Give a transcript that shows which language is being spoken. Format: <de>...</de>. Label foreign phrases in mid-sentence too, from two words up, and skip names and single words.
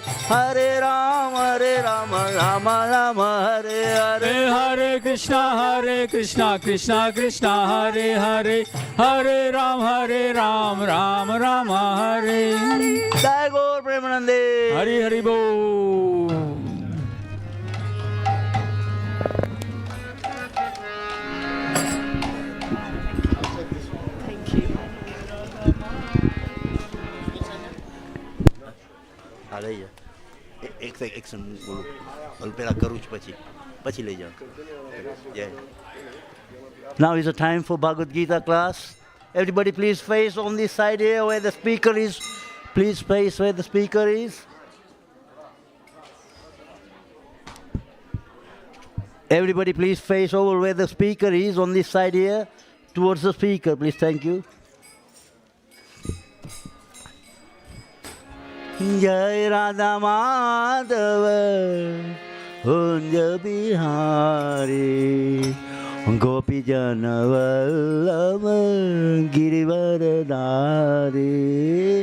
<sa>Hare Rama, Rama Rama, Hare Hare. Hare Krishna, Krishna Krishna, Hare Hare. Hare Ram, Ram Rama, Hare Hare.</sa> <bn>জয় গৌর প্রেমানন্দে. হরি হরি বোল.</bn> <gu>હા લઈ જાઓ એક એક્શન બોલું પેલા કરું જ પછી લઈ જાઓ જય.</gu> <en>Now is the time for Bhagavad Gita class. Everybody please face on this side here where the speaker is. Please face where the speaker is. Everybody please face over where the speaker is on this side here towards the speaker. Please, thank you.</en> <sa>Jai Radha Madhava Kunja Bihari Gopi Jana Vallabha Girivaradhari.</sa>